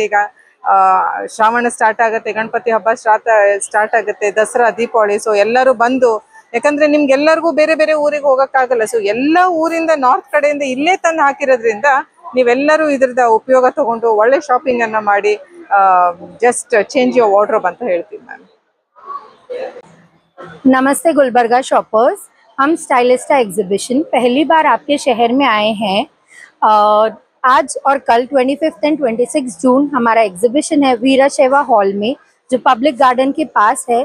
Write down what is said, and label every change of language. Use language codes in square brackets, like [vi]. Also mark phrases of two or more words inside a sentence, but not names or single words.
[kn] ಈಗ ಶ್ರಾವಣ ಸ್ಟಾರ್ಟ್ ಆಗುತ್ತೆ, ಗಣಪತಿ ಹಬ್ಬ ಸ್ಟಾರ್ಟ್ ಆಗುತ್ತೆ, ದಸರಾ, ದೀಪಾವಳಿ. ಸೊ ಎಲ್ಲರೂ ಬಂದು, ಯಾಕಂದ್ರೆ ನಿಮ್ಗೆಲ್ಲರಿಗೂ ಬೇರೆ ಬೇರೆ ಊರಿಗೆ ಹೋಗಕ್ಕಾಗಲ್ಲ. ಸೊ ಎಲ್ಲ ಊರಿಂದ ನಾರ್ತ್ ಕಡೆಯಿಂದ ಇಲ್ಲೇ ತಂದು ಹಾಕಿರೋದ್ರಿಂದ ನೀವೆಲ್ಲರೂ ಇದ್ರದ ಉಪಯೋಗ ತಗೊಂಡು ಒಳ್ಳೆ ಶಾಪಿಂಗ್ ಅನ್ನ ಮಾಡಿ [en] just change your wardrobe [kn] ಅಂತ ಹೇಳ್ತೀನಿ ನಾನು. [hi] नमस्ते गुलबर्गा शॉपर्स, हम स्टाइलिस्टा एग्जीबिशन पहली बार आपके शहर में आए हैं। आज और कल 25 एंड 26 जून हमारा एग्जीबिशन है वीराशैवा हॉल में, जो [en] public garden [hi] के पास है।